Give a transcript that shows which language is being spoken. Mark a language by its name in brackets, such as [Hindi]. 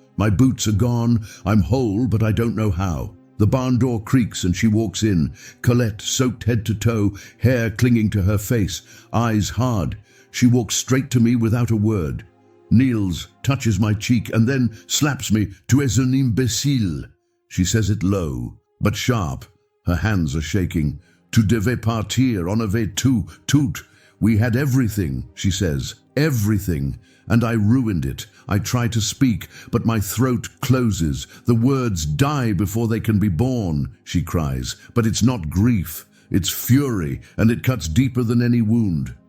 [English] My boots are gone. I'm whole, but I don't know how. The barn door creaks and she walks in. Colette, soaked head to toe, hair clinging to her face, eyes hard. She walks straight to me without a word. Kneels, touches my cheek, and then slaps me. [French] Tu es un imbécile. [English] She says it low, but sharp. Her hands are shaking. [French] Tu devais partir, on avait tout. [English] We had everything, she says. Everything. And I ruined it. I try to speak, but my throat closes. The words die before they can be born, she cries. But it's not grief. It's fury, and it cuts deeper than any wound.